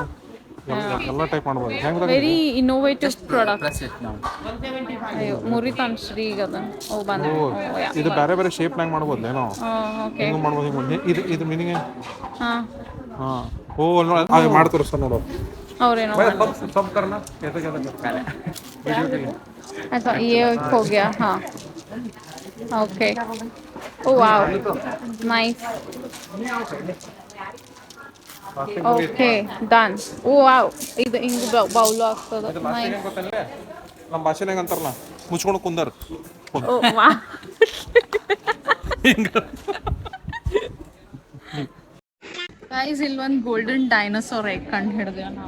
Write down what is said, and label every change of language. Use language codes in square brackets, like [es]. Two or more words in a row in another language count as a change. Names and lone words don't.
[kn] ಎಲ್ಲ ಟೈಪ್ ಮಾಡ್ಬೋದು. ಹೆಂಗ್ [en] very innovative product. [kn] ಪ್ಲಸ್ ನಾವು ಅಯ್ಯೋ ಮುರಿತಾನ್ ಶ್ರೀ ಈಗ ಅದನ್ನ. ಓ ಬಂದ. ಇದು ಬೇರೆ ಬೇರೆ ಶೇಪ್ನಾಗ ಮಾಡ್ಬೋದು ಏನೋ. ಓಕೆ. ಹೆಂಗ್ ಮಾಡ್ಬೋದು ಹಿಂಗೆ ಇದು ಮೀನಿಂಗ್. ಹಾಂ ಹಾಂ ಓ ಅದು ಮಾಡ್ತಾರೆ ಸರ್ ನೋಡೋ. ಅವ್ರೇನೋ [hi] सब करना कैसे कैसे करना वीडियो के लिए. अच्छा ये हो गया. हाँ ओके. [en] oh wow nice. okay done. [kn] ಓ ವಾವ್ ಇದು ಹಿಂಗೆ ಬೌಲು ಆಗ್ತದೆ. ನಮ್ಮ ಭಾಷೆನಾಗ ಅಂತಾರಲ್ಲ ಮುಚ್ಕೊಂಡು ಕುಂದರ್. [en] oh wow guys [kn] ಇಲ್ಲಿ ಒಂದು [en] golden dinosaur egg [kn] ಕಂಡು ಹಿಡಿದೇವೆ ನಾವು.